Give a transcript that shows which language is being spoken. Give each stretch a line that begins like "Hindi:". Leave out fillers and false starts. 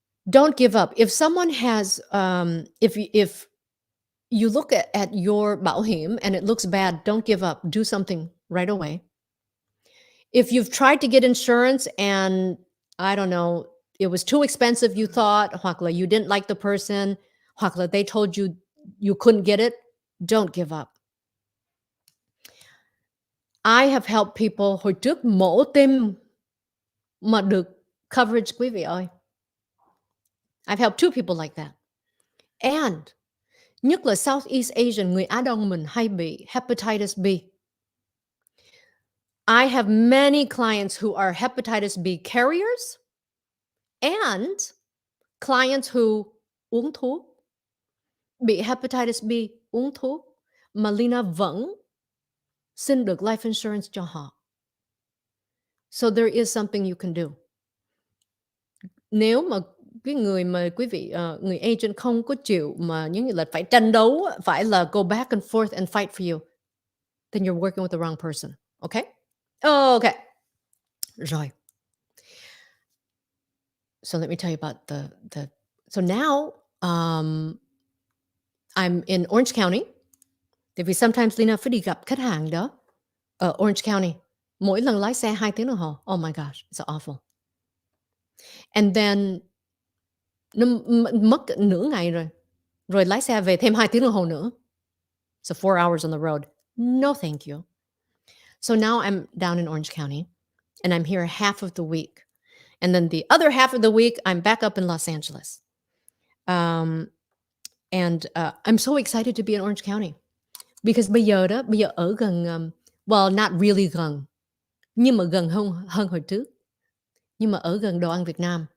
English: Don't give up. If someone has, if you look at your bảo hiểm and it looks bad, don't give up. Do something right away. If you've tried to get insurance and, I don't know, it was too expensive, you thought, hoặc là you didn't like the person, hoặc là they told you you couldn't get it, don't give up. I have helped people
Vietnamese: hồi trước mổ tim mà được coverage, quý vị ơi.
English: I've helped 2 people like that.
Vietnamese: And nhất là Southeast Asian, người Á Đông mình hay bị hepatitis B.
English: I have many clients who are hepatitis B carriers and clients who
Vietnamese: uống thuốc, bị hepatitis B, uống thuốc, mà Lina vẫn xin được
English: life insurance cho họ. So there is something you can do.
Vietnamese: Nếu mà cái người mà quý vị, người agent không có chịu mà giống như là phải tranh đấu, phải là
English: go back and forth and fight for you, then you're working with the wrong person. Okay? Okay. Rồi. So let me tell you about the so now I'm in Orange County.
Vietnamese: Tại vì sometimes Lina phải đi gặp khách hàng đó ở Orange County. Mỗi lần lái xe 2 tiếng đồng hồ.
English: Oh my gosh, it's awful. And then
Vietnamese: nó mất nửa ngày rồi. Rồi lái xe về thêm 2 tiếng đồng hồ nữa.
English: So 4 hours on the road. No, thank you. So now I'm down in Orange County and I'm here half of the week. And then the other half of the week, I'm back up in Los Angeles. And I'm so excited to be in Orange County.
Vietnamese: Because bây giờ ở gần,
English: well, not really
Vietnamese: gần, nhưng mà gần hơn hồi trước. Nhưng mà ở gần đồ ăn Việt Nam.